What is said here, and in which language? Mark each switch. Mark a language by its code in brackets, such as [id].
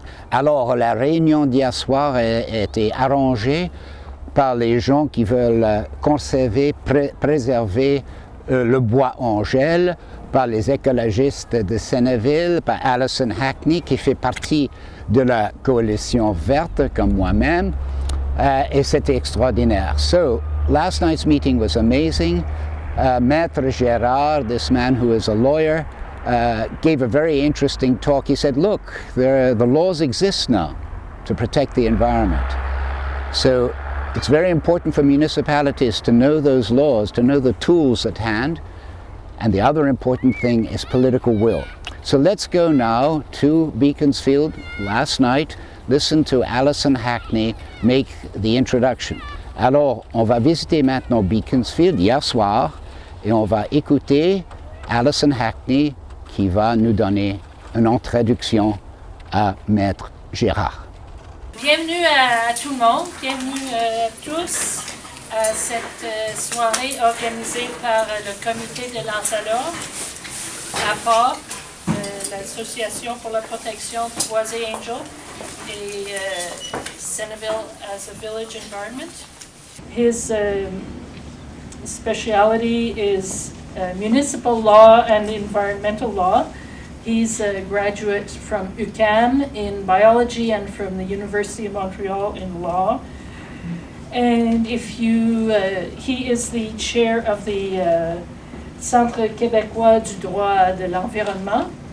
[fr] Alors, la réunion d'hier soir a été arrangée par les gens qui veulent conserver, préserver le bois en gel, par les écologistes de Senneville, par Alison Hackney qui fait partie de la coalition verte comme moi-même, et c'était extraordinaire. [en] So, last night's meeting was amazing. Maître Gérard, this man who is a lawyer, gave a very interesting talk. He said, look, the laws exist now to protect the environment. So, it's very important for municipalities to know those laws, to know the tools at hand, and the other important thing is political will. So let's go now to Beaconsfield last night, listen to Alison Hackney make the introduction. [fr] Alors, on va visiter maintenant Beaconsfield hier soir et on va écouter Alison Hackney qui va nous donner une introduction à Maître Gérard. Bienvenue à tout le monde, bienvenue à tous à cette soirée organisée par le comité de Lansalot, APA, l'Association pour la protection de Boisé Angel et Senneville as a Village Environment. [en] His specialty is municipal law and environmental law. He's a graduate from UQAM in biology and from the University of Montreal in law. And if you, he is the chair of the Centre québécois du droit de l'environnement.